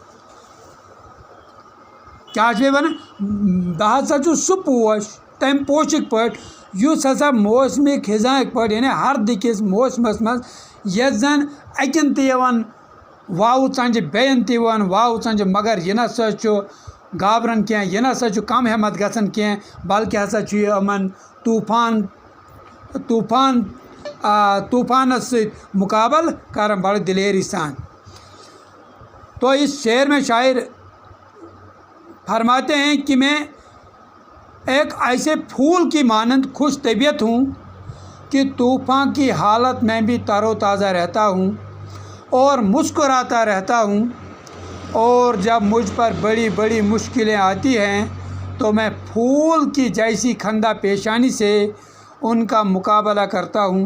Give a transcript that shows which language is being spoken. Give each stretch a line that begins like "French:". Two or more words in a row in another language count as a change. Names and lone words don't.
Kashmiri: کیٛاہ چھِ بیٚیہِ ونان بہٕ ہسا چھُس سُہ پوش تمہِ پوشٕکۍ پٲٹھۍ یُس ہسا موسمِ خزاںٕکۍ پٲٹھۍ یعنی ہردٕکِس موسمس منٛز یتھ زن اکین تہِ یِوان واوٕ ژنٛجہِ بیٚین تہِ یِوان واوٕ ژنٛجہِ مگر یہِ نسا چھُ گابران کینٛہہ یہِ نسا چھُ کم ہٮ۪مت گژھان کینٛہہ بلکہِ ہسا چھُ یہِ یِمن طوفانس سۭتۍ مقابل کران بڑٕ دلیری سان.
Urdu: تو اس شعر میں شاعر فرماتے ہیں کہ میں ایک ایسے پھول کی مانند خوش طبیعت ہوں کہ طوفان کی حالت میں بھی تر و تازہ رہتا ہوں اور مسکراتا رہتا ہوں، اور جب مجھ پر بڑی بڑی مشکلیں آتی ہیں تو میں پھول کی جیسی خندہ پیشانی سے ان کا مقابلہ کرتا ہوں.